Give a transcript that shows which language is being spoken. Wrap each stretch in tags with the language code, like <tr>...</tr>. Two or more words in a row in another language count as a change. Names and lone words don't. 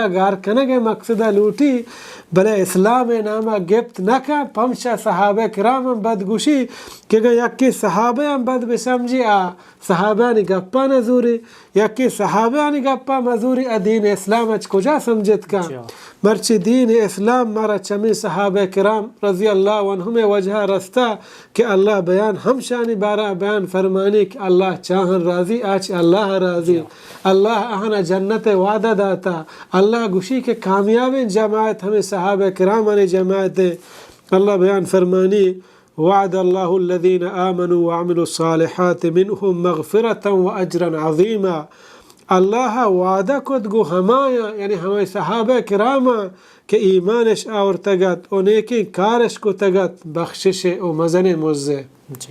<bal>گار کنگے مقصدہ لوٹی بلے اسلام نامہ گپت نکا پمشا صحابہ کرام بد گوشی کہ یکی صحابہ بد بسمجی صحابہ نی گپا نزوری یکی صحابہ نی گپا مزوری دین اسلام اچ کجا سمجھت کا مرچی دین اسلام مارا چمی صحابہ کرام</bal> <ar>رضی اللہ عنہم</ar> <bal>وجہ رستا کہ اللہ بیان ہم شانی بارہ بیان فرمانی کہ اللہ چاہن راضی آج اللہ راضی اللہ اہنا جنت وعدہ داتا اللہ گوشی کے کامیابی جماعت ہمیں صحابہ کرام نے جماعت اللہ بیان فرمانی</bal> <ar>وعد اللہ الذین آمنوا وعملوا الصالحات منہم مغفرتا واجرا عظیما.</ar> <bal>اللہ وعدہ کت گو ہمایا یعنی ہمیں صحابہ کراما کہ ایمانش آور تگت و نیکی کارش کو تگت بخشش و مزن مزے.</bal>